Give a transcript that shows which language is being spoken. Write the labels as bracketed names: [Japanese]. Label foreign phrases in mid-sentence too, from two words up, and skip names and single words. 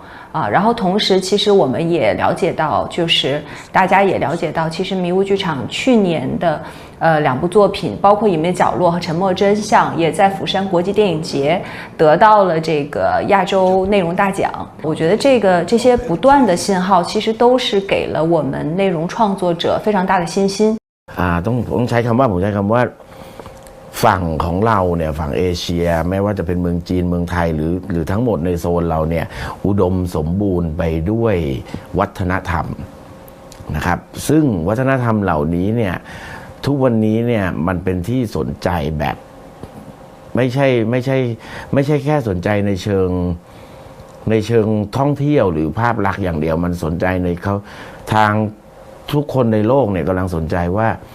[Chinese] 然后同时其实我们也了解到，就是大家也了解到，其实迷雾剧场去年的2部作品，包括《隐秘的角落》和《沉默真相》，也在釜山国际电影节得到了这个亚洲内容大奖。我觉得这些不断的信号，其实都是给了我们内容创作者非常大的信心。 [Thai] ผมใช้คำว่าฝั่งของเราเนี่ยฝั่งเอเชียไม่ว่าจะเป็นเมืองจีนเมืองไทยหรือทั้ง หมดในโซนเราเนี่ยอุดมสมบูรณ์ไปด้วยวัฒนธรรมนะครับซึ่งวัฒนธรรมเหล่านี้เนี่ยทุกวันนี้เนี่ยมันเป็นที่สนใจแบบไม่ใช่แค่สนใจในเชิงท่องเที่ยวหรือภาพลักษณ์อย่างเดียวมันสนใจในเขาทางทุกคนในโลกเนี่ยกำลังสนใจว่า